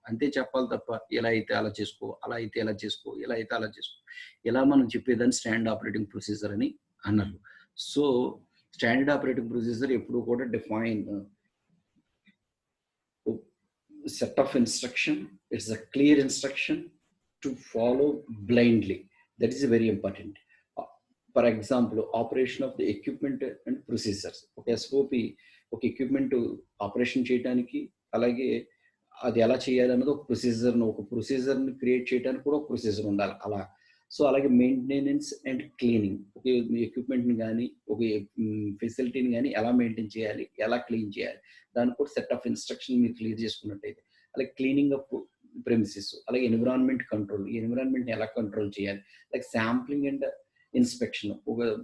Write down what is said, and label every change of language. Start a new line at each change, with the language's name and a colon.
Telugu: అంతే చెప్పాలి తప్ప ఇలా అయితే అలా చేసుకో, అలా అయితే ఇలా చేసుకో, ఇలా అయితే అలా చేసుకో. ఇలా మనం చెప్పేదాన్ని స్టాండర్డ్ ఆపరేటింగ్ ప్రొసీజర్ అని అన్నారు. సో, స్టాండర్డ్ ఆపరేటింగ్ ప్రొసీజర్ ఎప్పుడూ కూడా define
English: set of instruction. It's a clear instruction to follow blindly. That is very important. For example, operation of the equipment and procedures.
Telugu: ఒక ఎస్ఓపి ఒక equipment operation చేయడానికి అలాగే అది ఎలా చేయాలన్నది ఒక ప్రొసీజర్ని క్రియేట్ చేయడానికి కూడా ఒక ప్రొసీజర్ ఉండాలి అలా. సో అలాగే మెయింటెనెన్స్ అండ్ క్లీనింగ్ ఒక ఎక్విప్మెంట్ని కానీ ఒక ఫెసిలిటీని కానీ ఎలా మెయింటైన్ చేయాలి, ఎలా క్లీన్ చేయాలి, దానికి కూడా సెట్ ఆఫ్ ఇన్స్ట్రక్షన్ మీరు క్లియర్ చేసుకున్నట్టయితే అలాగే క్లీనింగ్ అప్ ప్రెమిసెస్ అలాగే ఎన్విరాన్మెంట్ కంట్రోల్ ఈ ఎన్విరాన్మెంట్ని ఎలా కంట్రోల్ చేయాలి, లైక్ శాంప్లింగ్ అండ్ ఇన్స్పెక్షన్ ఒక